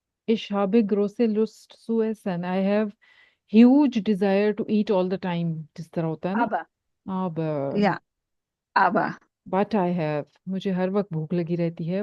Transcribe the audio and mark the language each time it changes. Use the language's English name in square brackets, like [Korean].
[German] Ich habe große Lust zu essen. [English] I have huge desire to eat all the time. [Hindi] जिस तरह होता है ना। [German] aber. Aber Ja, aber. [English] but I have, [Hindi] मुझे हर वक्त भूख लगी रहती है।